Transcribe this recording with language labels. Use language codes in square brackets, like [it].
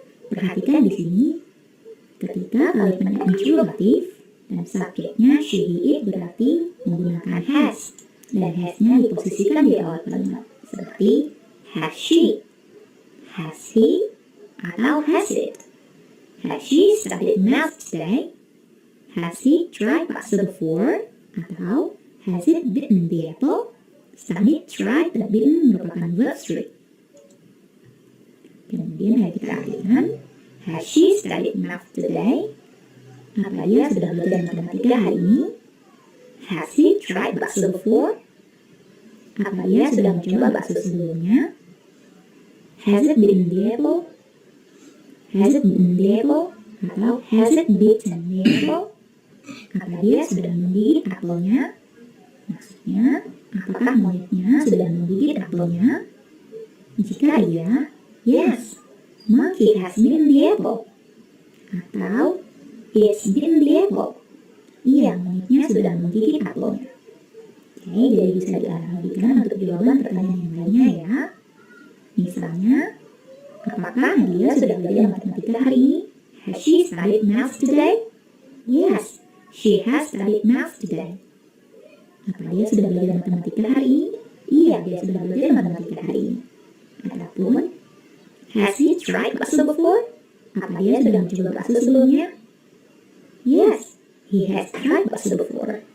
[id] Perhatikan di sini, ketika kalimatnya interrogatif dan subjeknya she, he, it berarti menggunakan has, dan has-nya diposisikan di awal kalimat seperti has she, has he, atau has it. [en] Has she studied math today? Has he tried bakso before? Atau has it bitten the apple? [id] Studied, tried, dan bitten merupakan verb 3. Kemudian ayo kita artikan, [en] has she studied math today? [id] Apa dia sudah belajar matematika hari ini? [en] Has he tried bakso before? [id] Apa dia sudah mencoba bakso sebelumnya? [en] Has it bitten the apple? Has it bitten the apple? Atau has it bitten the apple? [id] Apa dia sudah menggigit apelnya? Maksudnya, apakah monyetnya sudah menggigit apelnya? Jika iya, [en] yes, monkey has bitten the apple. Atau, it's bitten the apple. [id] Iya, monyetnya sudah menggigit apelnya. Oke, jadi bisa dianalogikan untuk jawaban pertanyaan yang lainnya ya. Misalnya, apakah dia sudah belajar matematika hari ini? [en] Has she studied math today? Yes, she has studied math today. [id] Apa dia sudah belajar matematika hari ini? Iya, dia sudah belajar matematika hari ini. [en] Ataupun, has he tried bakso before? [id] Apa dia sudah mencoba bakso sebelumnya? [en] Yes, he has tried bakso before.